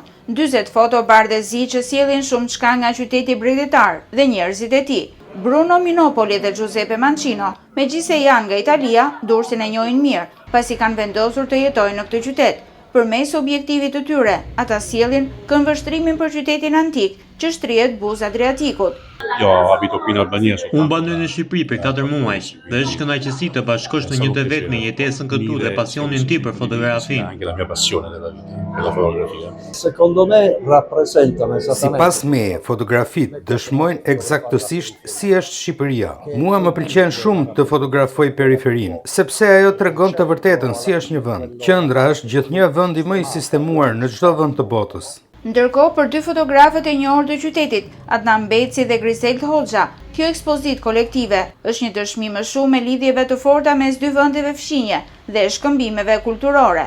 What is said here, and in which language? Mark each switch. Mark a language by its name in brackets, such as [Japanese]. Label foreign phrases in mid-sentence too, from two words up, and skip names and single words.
[Albanian] 40 foto bardhëzi që sjellin shumë çka nga qyteti bregdetar dhe njerëzit e tij. Bruno Minopoli dhe Giuseppe Mancino, megjithëse janë nga Italia, Durrësin e njohin mirë, pasi kanë vendosur të jetojnë në këtë qytet. Përmes objektivit të tyre, ata sjellin këndvështrimin për qytetin antik që shtrihet buzë Adriatikut. Jo, [Italian] abito qui in Albania. [Albanian] Unë banoj në Shqipëri për 4 muaj dhe është kënaqësi të bashkosh në një të vetë me jetesën këtu dhe pasionin tim për fotografi. [Italian] Anche la mia passione della vita, per la fotografia. Secondo me rappresentano [Albanian] Sipas meje, fotografitë dëshmojnë eksaktësisht si është Shqipëria. Mua më pëlqen shumë të fotografoj periferinë, sepse ajo tregon të vërtetën si është një vend. Qendra është gjithnjë vendi më i sistemuar në çdo vend të botës. Ndërkohë, për dy fotografët e njohur të qytetit, Adnan Beci dhe Grisel Hoxha, kjo ekspozitë kolektive është një dëshmi më shumë me lidhjeve të forta mes dy vendeve fshinje dhe shkëmbimeve kulturore.